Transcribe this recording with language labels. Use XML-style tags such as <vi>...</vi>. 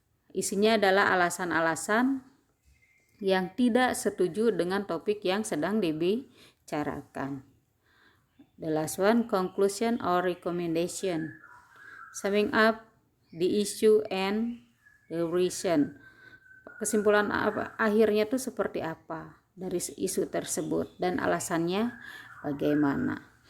<id>Isinya adalah alasan-alasan yang tidak setuju dengan topik yang sedang dibicarakan.</id> <en>The last one, conclusion or recommendation, summing up the issue and the reason.</en> <id>Kesimpulan akhirnya itu seperti apa dari isu tersebut dan alasannya bagaimana.</id>